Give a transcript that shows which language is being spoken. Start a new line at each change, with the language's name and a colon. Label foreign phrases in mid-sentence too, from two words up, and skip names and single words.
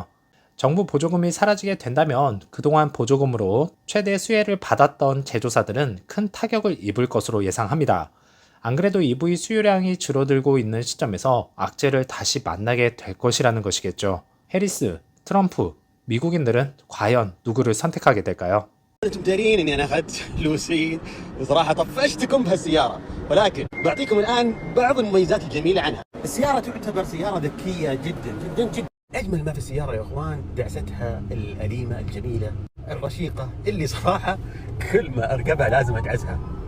Korean: 정부 보조금이 사라지게 된다면 그동안 보조금으로 최대 수혜를 받았던 제조사들은 큰 타격을 입을 것으로 예상합니다. 안 그래도 EV 수요량이 줄어들고 있는 시점에서 악재를 다시 만나게 될 것이라는 것이겠죠. 해리스, 트럼프, 미국인들은 과연 누구를 선택하게 될까요?
Arabic: انتم دارين اني انا اخذت فلوسي وصراحه طفشتكم بهالسياره ولكن بعطيكم الان بعض المميزات الجميله عنها. السياره تعتبر سياره ذكيه جدا جدا جدا. اجمل ما في السياره يا اخوان دعستها الاليمه الجميله الرشيقه اللي صراحه كل ما اركبها لازم ادعسها.